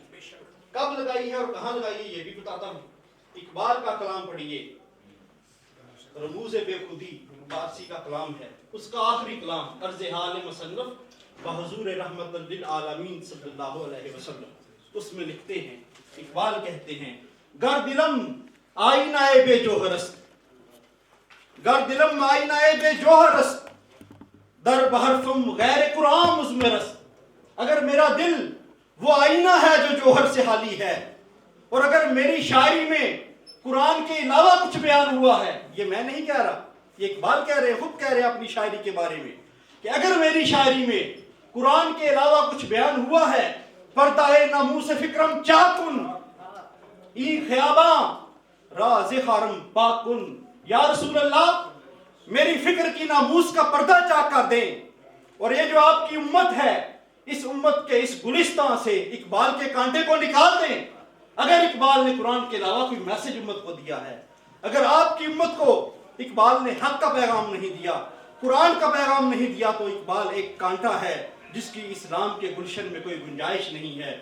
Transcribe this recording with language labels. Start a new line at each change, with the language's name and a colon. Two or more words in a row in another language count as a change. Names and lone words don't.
Urdu: کب لگائی ہے اور کہاں لگائی ہے یہ بھی بتاتا ہوں. اقبال کا کلام پڑھیے، رموز بے خودی فارسی کا کلام ہے، اس کا آخری کلام عرض حال مصنف بحضور رحمت للعالمین
Arabic: صلی اللہ علیہ وسلم.
Urdu: اس میں لکھتے ہیں، اقبال کہتے ہیں،
Persian: گر دلم آئینہ بے جوہر است، گر دلم آئینہ بے جوہر است، در بحرفم غیر قرآن مزمر است.
Urdu: اگر میرا دل وہ آئینہ ہے جو جوہر سے خالی ہے، اور اگر میری شاعری میں قرآن کے علاوہ کچھ بیان ہوا ہے، یہ میں نہیں کہہ رہا، یہ اقبال کہہ رہے، خود کہہ رہے اپنی شاعری کے بارے میں کہ اگر میری شاعری میں قرآن کے علاوہ کچھ بیان ہوا ہے،
Persian: پردہ ناموس فکرم چاکن ای خیاباں راز خارم پاکن.
Arabic: یا رسول اللہ،
Urdu: میری فکر کی ناموس کا پردہ چاک کر دیں، اور یہ جو آپ کی امت ہے، اس امت کے اس گلستان سے اقبال کے کانٹے کو نکال دیں. اگر اقبال نے قرآن کے علاوہ کوئی میسج امت کو دیا ہے، اگر آپ کی امت کو اقبال نے حق کا پیغام نہیں دیا، قرآن کا پیغام نہیں دیا تو اقبال ایک کانٹا ہے جس کی اسلام کے گلشن میں کوئی گنجائش نہیں ہے۔